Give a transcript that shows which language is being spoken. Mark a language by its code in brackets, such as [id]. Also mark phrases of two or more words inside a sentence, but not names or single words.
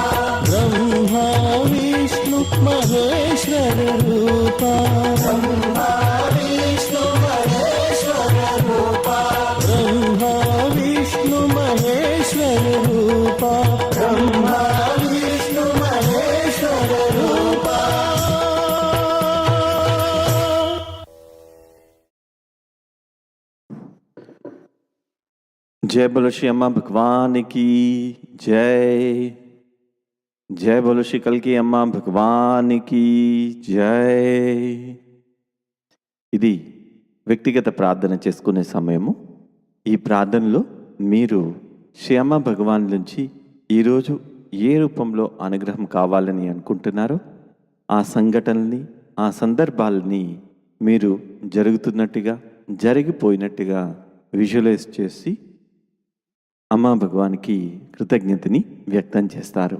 [hi] ब्रह्मा विष्णु महेश्वर रूपा ब्रह्मा विष्णु महेश्वर रूपा ब्रह्मा विष्णु महेश्वर रूपा ब्रह्मा विष्णु महेश्वर रूपा जय बोलो श्री अम्मा भगवान की जय. जय बोलो श्री कल की अम्मा भगवान की जय. [te] ఇది వ్యక్తిగత ప్రార్థన చేసుకునే సమయము. ఈ ప్రార్థనలో మీరు శ్రీ అమ్మ భగవాన్ నుంచి ఈరోజు ఏ రూపంలో అనుగ్రహం కావాలని అనుకుంటున్నారో ఆ సంఘటనల్ని ఆ సందర్భాలని మీరు జరుగుతున్నట్టుగా జరిగిపోయినట్టుగా విజువలైజ్ చేసి అమ్మా భగవాన్కి కృతజ్ఞతని వ్యక్తం చేస్తారు.